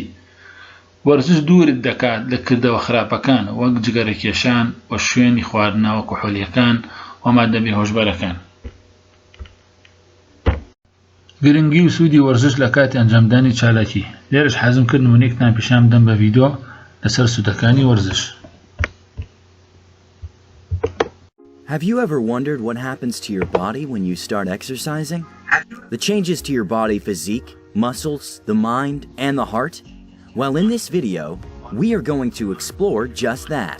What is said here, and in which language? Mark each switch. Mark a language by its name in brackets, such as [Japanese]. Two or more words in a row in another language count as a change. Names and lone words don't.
[Central Kurdish] وەرزش دوورت دەکات لە کردەوە خراپەکان وەک جگەرەکێشان و شوێنی خواردنەوە کحولیەکان و مادە بێهۆشبەرەکان. گرنگی و سوودی وەرزش لە کاتی ئەنجامدانی چالاکی. لێرەش حەزم کرد نمونەیەکتان پیشان بدەم بە ڤیدیۆ لەسەر سوودەکانی وەرزش. [English] Have you ever wondered what happens to your body when you start exercising? The changes to your body physique, muscles, the mind, and the heart? Well, in this video, we are going to explore just that.